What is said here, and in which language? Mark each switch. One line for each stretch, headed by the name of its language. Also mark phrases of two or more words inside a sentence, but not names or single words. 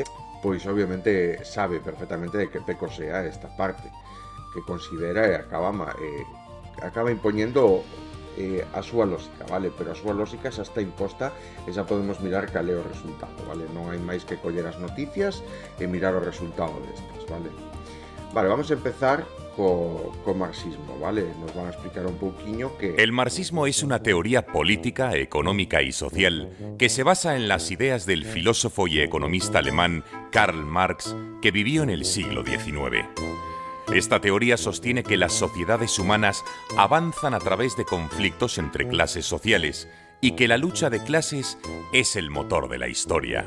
Galician: Pois obviamente sabe perfectamente de que peco sea esta parte que considera e acaba impoñendo a súa lógica, ¿vale? Pero a súa lógica xa está imposta e xa podemos mirar cal é o resultado, ¿vale? Non hai máis que coller as noticias e mirar o resultado destas, ¿vale? Vale, vamos a empezar co marxismo, ¿vale?
Spanish: Nos van a explicar un pouquiño que... El marxismo es una teoría política, económica y social que se basa en las ideas del filósofo y economista alemán Karl Marx, que vivió en el siglo XIX. Esta teoría sostiene que las sociedades humanas avanzan a través de conflictos entre clases sociales y que la lucha de clases es el motor de la historia.